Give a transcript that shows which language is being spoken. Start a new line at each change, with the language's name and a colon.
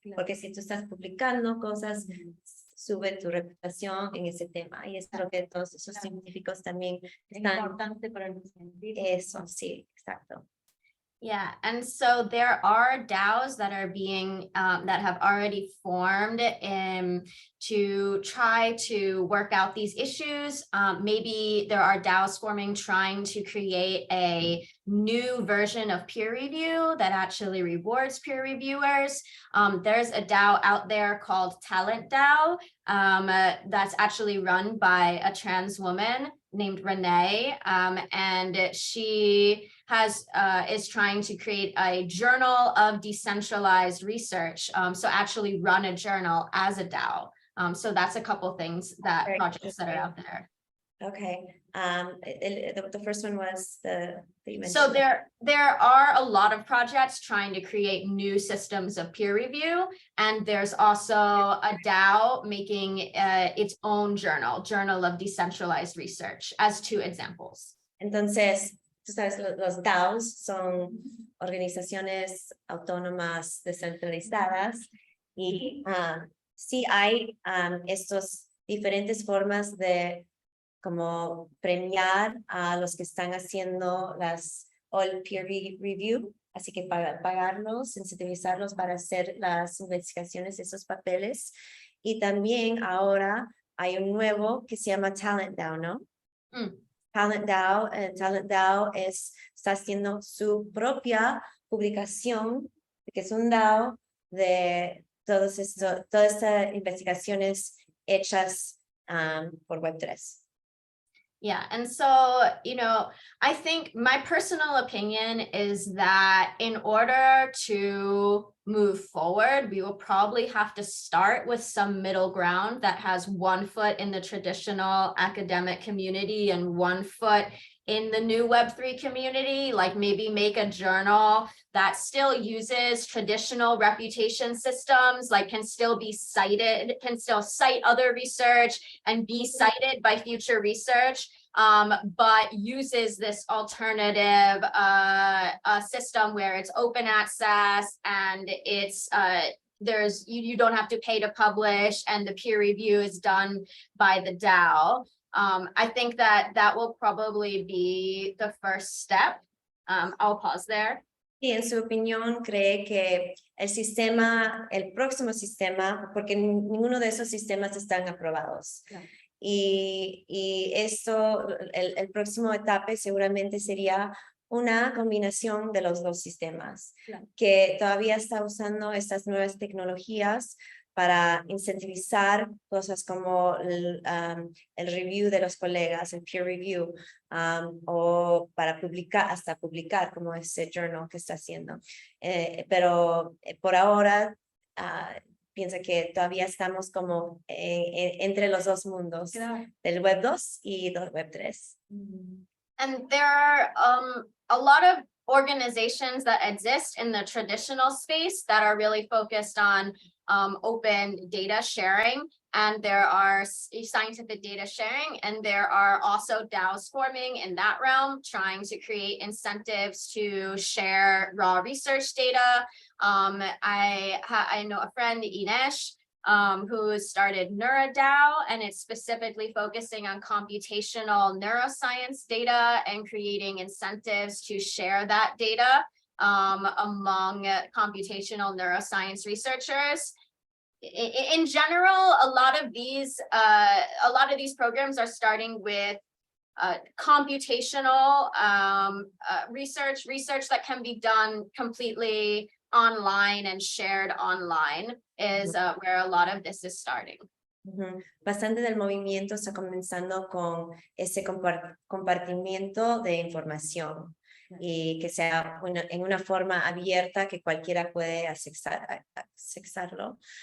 Spanish: Porque si tú estás publicando cosas, sube tu reputación en ese tema. Y es lo que todos esos científicos también están. Importante para el científico. Eso, sí, exacto.
English: Yeah, and so there are DAOs that are being that have already formed to try to work out these issues. Maybe there are DAOs forming trying to create a new version of peer review that actually rewards peer reviewers. There's a DAO out there called Talent DAO that's actually run by a trans woman named Renee, and she is trying to create a journal of decentralized research. So actually run a journal as a DAO. So that's a couple things that projects that are out there. Okay. The first one was that you mentioned. So there are a lot of projects trying to create new systems of peer review, and there's also a DAO making its own journal of decentralized research, as two examples.
Spanish: Entonces, tú sabes, los DAOs son organizaciones autónomas descentralizadas, y sí hay estos diferentes formas de como premiar a los que están haciendo el peer review, así que pagarlos, incentivizarlos para hacer las investigaciones, esos papeles. Y también ahora hay un nuevo que se llama Talent DAO, ¿no? Talent DAO está haciendo su propia publicación, que es un DAO de todas estas investigaciones hechas por Web3.
English: Yeah, and so, I think my personal opinion is that in order to move forward, we will probably have to start with some middle ground that has one foot in the traditional academic community and one foot in the new Web3 community, like maybe make a journal that still uses traditional reputation systems, like can still cite other research and be cited by future research, but uses this alternative system where it's open access and it's you don't have to pay to publish, and the peer review is done by the DAO. I think that that will probably be the first step. I'll pause there.
Spanish: Y en su opinión cree que el próximo sistema, porque ninguno de esos sistemas están aprobados. Claro. Y esto, el próximo etapa seguramente sería una combinación de los dos sistemas, Claro. que todavía está usando estas nuevas tecnologías para incentivizar cosas como el review de los colegas, el peer review, o para hasta publicar como ese journal que está haciendo. Pero por ahora piensa que todavía estamos como entre los dos mundos, Claro. del Web 2 y del Web 3.
English: And there are a lot of organizations that exist in the traditional space that are really focused on open data sharing. And there are scientific data sharing, and there are also DAOs forming in that realm, trying to create incentives to share raw research data. I know a friend, Ines, who started NeuroDAO, and it's specifically focusing on computational neuroscience data and creating incentives to share that data among computational neuroscience researchers. In general, a lot of these programs are starting with computational research that can be done completely online and shared online is where a lot of this is starting.
Spanish: Bastante del movimiento está comenzando con ese compartimiento de información y que sea en una forma abierta que cualquiera puede accesarlo.